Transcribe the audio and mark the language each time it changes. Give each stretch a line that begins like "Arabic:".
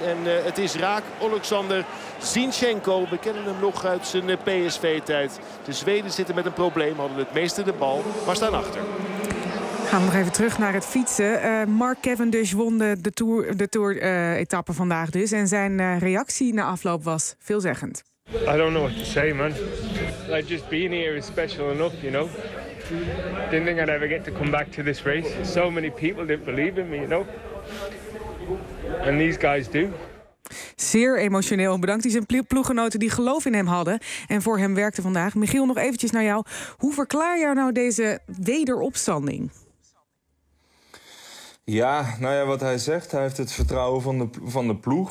Dutch: En het is raak. Oleksandr Zinchenko, we kennen hem nog uit zijn PSV-tijd. De Zweden zitten met een probleem, hadden het meeste de bal, maar staan achter. Gaan we nog even terug naar het fietsen. Mark Cavendish won de tour-etappe vandaag dus. En zijn reactie na afloop was veelzeggend.
English: I don't know what to say, man. Like, just being here is special enough, you know. Didn't think I'd ever get to come back to this race. So many people didn't believe in me, you know. And these guys do.
Dutch: Zeer emotioneel. Bedankt die zijn ploeggenoten die geloof in hem hadden en voor hem werkten vandaag. Michiel, nog eventjes naar jou. Hoe verklaar jij nou deze wederopstanding? Ja, nou ja, wat hij zegt, hij heeft het vertrouwen van de ploeg.